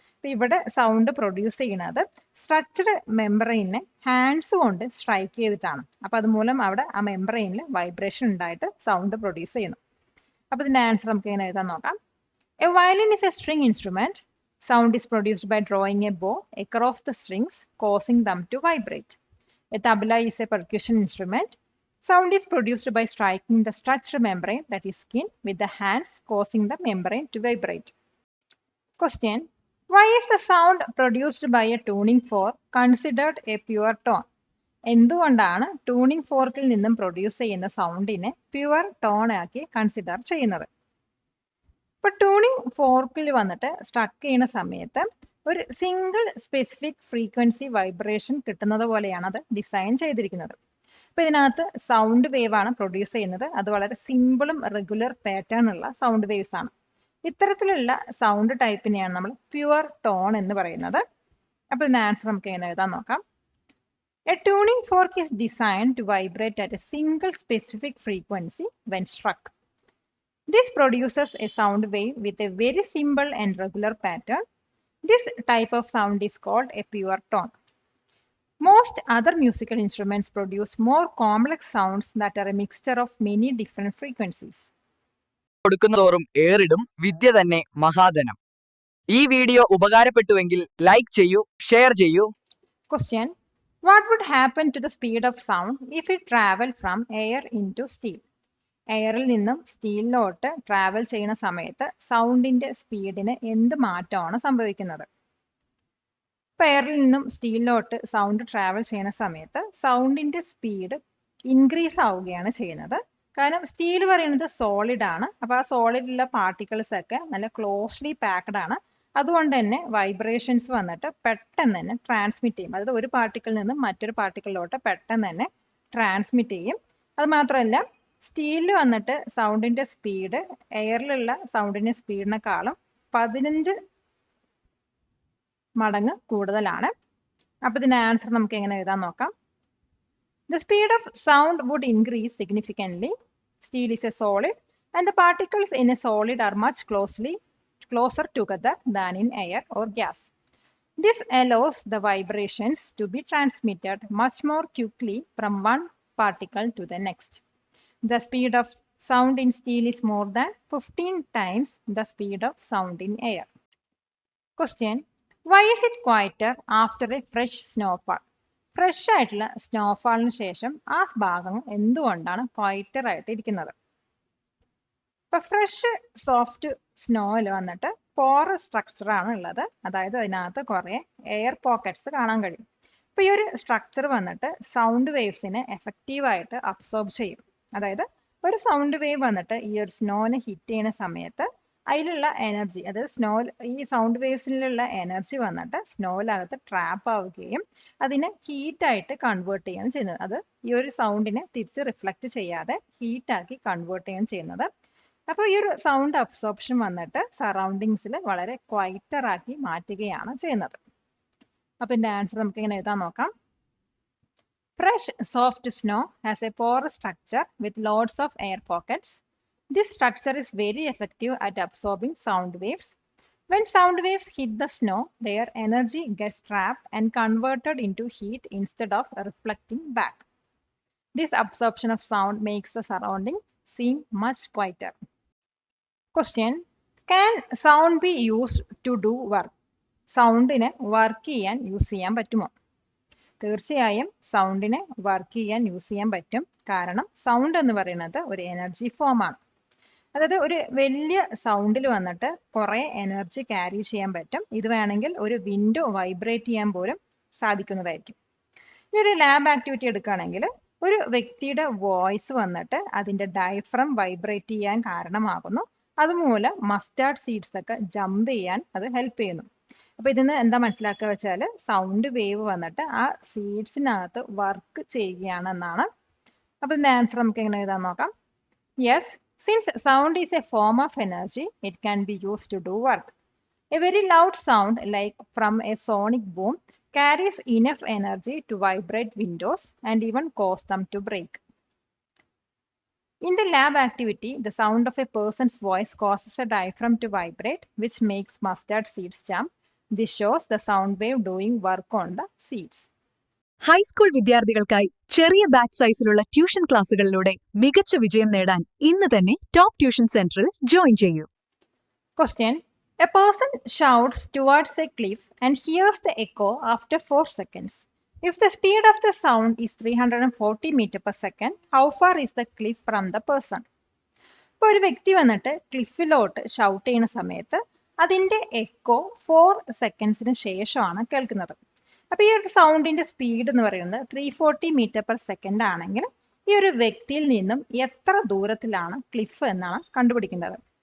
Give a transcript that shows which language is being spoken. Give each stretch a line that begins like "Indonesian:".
Malayalam: അപ്പൊ ഇവിടെ sound produce ചെയ്യുന്നത് സ്ട്രക്ചർഡ് മെമ്പറൈനെ ഹാൻഡ്സ് കൊണ്ട് സ്ട്രൈക്ക് ചെയ്തിട്ടാണ്. അപ്പൊ അതുമൂലം അവിടെ ആ മെമ്പറൈനിൽ വൈബ്രേഷൻ ഉണ്ടായിട്ട് സൗണ്ട് പ്രൊഡ്യൂസ് ചെയ്യുന്നു. അപ്പൊ ഇതിന്റെ ആൻസർ നമുക്ക് എങ്ങനെ എഴുതാൻ നോക്കാം.
English: A violin is a string instrument. Sound is produced by drawing a bow across the strings, causing them to vibrate. A tabla is a percussion instrument. Sound is produced by striking the stretched membrane, that is skin, with the hands, causing the membrane to vibrate. Question: Why is the sound produced by a tuning fork considered a pure tone?
Malayalam: എന്തുകൊണ്ടാണ് tuning ഫോർക്കിൽ നിന്നും produce ചെയ്യുന്ന സൗണ്ടിനെ pure tone ആക്കി consider ചെയ്യുന്നത്? ഇപ്പൊ tuning ഫോർക്കിൽ വന്നിട്ട് സ്ട്രക്ക് ചെയ്യുന്ന സമയത്ത് ഒരു സിംഗിൾ സ്പെസിഫിക് ഫ്രീക്വൻസി വൈബ്രേഷൻ കിട്ടുന്നത് പോലെയാണ് അത് ഡിസൈൻ ചെയ്തിരിക്കുന്നത്. അപ്പൊ ഇതിനകത്ത് സൗണ്ട് വേവ് ആണ് പ്രൊഡ്യൂസ് ചെയ്യുന്നത്. അത് വളരെ സിമ്പിളും റെഗുലർ പാറ്റേൺ ഉള്ള സൗണ്ട് വേവ്സ് ആണ്. ഇത്തരത്തിലുള്ള സൗണ്ട് ടൈപ്പിനെയാണ് നമ്മൾ പ്യുവർ ടോൺ എന്ന് പറയുന്നത്. അപ്പൊ ഇതിന്റെ ആൻസർ നമുക്ക് എങ്ങനെ എഴുതാൻ നോക്കാം.
English: A tuning fork is designed to vibrate at a single specific frequency when struck. This produces a sound wave with a very simple and regular pattern. This type of sound is called a pure tone. Most other musical instruments produce more complex sounds that are a mixture of many different frequencies.
Malayalam: കൊടുക്കുന്നതോറും ഏറിടും വിദ്യ തന്നെ മഹാധനം. ഈ video ഉപകാരപ്പെട്ടുവെങ്കിൽ like ചെയ്യൂ, share ചെയ്യൂ.
English: Question: What would happen to the speed of sound if it traveled from air into steel?
Malayalam: എയറിൽ നിന്നും സ്റ്റീലിലോട്ട് travel ചെയ്യുന്ന സമയത്ത് സൗണ്ടിന്റെ സ്പീഡിന് എന്ത് മാറ്റമാണ് സംഭവിക്കുന്നത്? ഇപ്പൊ എയറിൽ നിന്നും സ്റ്റീലിലോട്ട് സൗണ്ട് ട്രാവൽ ചെയ്യുന്ന സമയത്ത് സൗണ്ടിന്റെ സ്പീഡ് ഇൻക്രീസ് ആവുകയാണ് ചെയ്യുന്നത്. കാരണം സ്റ്റീൽ പറയുന്നത് സോളിഡ് ആണ്. അപ്പൊ ആ സോളിഡിലുള്ള പാർട്ടിക്കിൾസ് ഒക്കെ നല്ല ക്ലോസ്ലി പാക്ഡ് ആണ്. അതുകൊണ്ട് തന്നെ വൈബ്രേഷൻസ് വന്നിട്ട് പെട്ടെന്ന് തന്നെ ട്രാൻസ്മിറ്റ് ചെയ്യും. അതായത് ഒരു പാർട്ടിക്കിളിൽ നിന്നും മറ്റൊരു പാർട്ടിക്കിളിലോട്ട് പെട്ടെന്ന് തന്നെ ട്രാൻസ്മിറ്റ് ചെയ്യും. അത് മാത്രമല്ല സ്റ്റീലിൽ വന്നിട്ട് സൗണ്ടിന്റെ സ്പീഡ് എയറിലുള്ള സൗണ്ടിന്റെ സ്പീഡിനെക്കാളും 15 മടങ്ങ് കൂടുതലാണ്. അപ്പൊ ഇതിന്റെ ആൻസർ നമുക്ക് എങ്ങനെ എഴുതാൻ നോക്കാം.
English: The speed of sound would increase significantly. Steel is a solid, and the particles in a solid are much closer together than in air or gas. This allows the vibrations to be transmitted much more quickly from one particle to the next. The speed of sound in steel is more than 15 times the speed of sound in air. Question: Why is it quieter after a fresh snowfall?
Malayalam: Fresh ആയിട്ടുള്ള സ്നോഫാളിന് ശേഷം ആ ഭാഗം എന്തുകൊണ്ടാണ് ക്വയറ്റർ ആയിട്ട് ഇരിക്കുന്നത്? ഇപ്പൊ fresh soft സ്നോയിൽ വന്നിട്ട് porous structure ആണ് ഉള്ളത്. അതായത് അതിനകത്ത് കുറെ എയർ പോക്കറ്റ്സ് കാണാൻ കഴിയും. ഇപ്പൊ ഈ ഒരു സ്ട്രക്ചർ വന്നിട്ട് സൗണ്ട് വേവ്സിനെ എഫക്റ്റീവായിട്ട് അബ്സോർബ് ചെയ്യും. അതായത് ഒരു സൗണ്ട് വേവ് വന്നിട്ട് ഈ ഒരു സ്നോനെ ഹിറ്റ് ചെയ്യുന്ന സമയത്ത് അതിലുള്ള എനർജി, അതായത് ഈ സൗണ്ട് വേവ്സിലുള്ള എനർജി വന്നിട്ട് സ്നോയിലകത്ത് ട്രാപ്പ് ആവുകയും അതിനെ ഹീറ്റായിട്ട് കൺവേർട്ട് ചെയ്യുകയാണ് ചെയ്യുന്നത്. അത് ഈ ഒരു സൗണ്ടിനെ തിരിച്ച് റിഫ്ലക്റ്റ് ചെയ്യാതെ ഹീറ്റാക്കി കൺവേർട്ട് ചെയ്യുകയാണ് ചെയ്യുന്നത്. അപ്പോൾ ഈ ഒരു സൗണ്ട് അബ്സോർപ്ഷൻ വന്നിട്ട് സറൗണ്ടിങ്സിൽ വളരെ ക്വയറ്റർ ആക്കി മാറ്റുകയാണ് ചെയ്യുന്നത്. അപ്പൊ ഇതിന്റെ ആൻസർ നമുക്ക് ഇങ്ങനെ എഴുതാൻ നോക്കാം.
English: Fresh soft snow has a porous structure with lots of air pockets. This structure is very effective at absorbing sound waves. When sound waves hit the snow, their energy gets trapped and converted into heat instead of reflecting back. This absorption of sound makes the surrounding seem much quieter. Question: Can sound be used to do work?
Malayalam: സൗണ്ടിനെ work ചെയ്യാൻ use ചെയ്യാൻ പറ്റുമോ? തീർച്ചയായും സൗണ്ടിനെ work ചെയ്യാൻ use ചെയ്യാൻ പറ്റും. കാരണം sound എന്ന് പറയുന്നത് ഒരു എനർജി ഫോം ആണ്. അതായത് ഒരു വലിയ സൗണ്ടിൽ വന്നിട്ട് കുറെ എനർജി ക്യാരി ചെയ്യാൻ പറ്റും. ഇത് വേണമെങ്കിൽ ഒരു വിൻഡോ വൈബ്രേറ്റ് ചെയ്യാൻ പോലും സാധിക്കുന്നതായിരിക്കും. ഇനി ഒരു ലാബ് ആക്ടിവിറ്റി എടുക്കുകയാണെങ്കിൽ ഒരു വ്യക്തിയുടെ വോയിസ് വന്നിട്ട് അതിന്റെ ഡയഫ്രം വൈബ്രേറ്റ് ചെയ്യാൻ കാരണമാകുന്നു. അതുമൂലം മസ്റ്റാർഡ് സീഡ്സ് ഒക്കെ ജമ്പ് ചെയ്യാൻ അത് ഹെൽപ്പ് ചെയ്യുന്നു. അപ്പൊ ഇതിന്ന് എന്താ മനസ്സിലാക്കുക വെച്ചാൽ സൗണ്ട് വേവ് വന്നിട്ട് ആ സീഡ്സിനകത്ത് വർക്ക് ചെയ്യുകയാണെന്നാണ്. അപ്പൊ ഇതിന്റെ ആൻസർ നമുക്ക് എങ്ങനെ എഴുതാൻ നോക്കാം.
English: Yes, since sound is a form of energy, it can be used to do work. A very loud sound, like from a sonic boom, carries enough energy to vibrate windows and even cause them to break. In the lab activity, the sound of a person's voice causes a diaphragm to vibrate, which makes mustard seeds jump. This shows the sound wave doing work on the seeds.
Malayalam: High school വിദ്യാർത്ഥികൾക്കായി ചെറിയ batch സൈസിലുള്ള tuition ക്ലാസുകളിലൂടെ മികച്ച വിജയം നേടാൻ ഇന്ന് തന്നെ top tuition സെന്ററിൽ join ചെയ്യൂ.
English: Question: A person shouts towards a cliff and hears the echo after 4 seconds. If the speed of the sound is 340 meter per second, how far is the cliff from the person?
Malayalam: ഇപ്പോൾ ഒരു വ്യക്തി വന്നിട്ട് ക്ലിഫിലോട്ട് shout ചെയ്യുന്ന സമയത്ത് അതിന്റെ echo 4 സെക്കൻഡ്സിന് ശേഷമാണ് കേൾക്കുന്നത്. അപ്പൊ ഈ ഒരു സൗണ്ടിന്റെ സ്പീഡ് എന്ന് പറയുന്നത് 340 മീറ്റർ പെർ സെക്കൻഡ് ആണെങ്കിൽ ഈ ഒരു വ്യക്തിയിൽ നിന്നും എത്ര ദൂരത്തിലാണ് ക്ലിഫ് എന്നാണ് കണ്ടുപിടിക്കേണ്ടത്.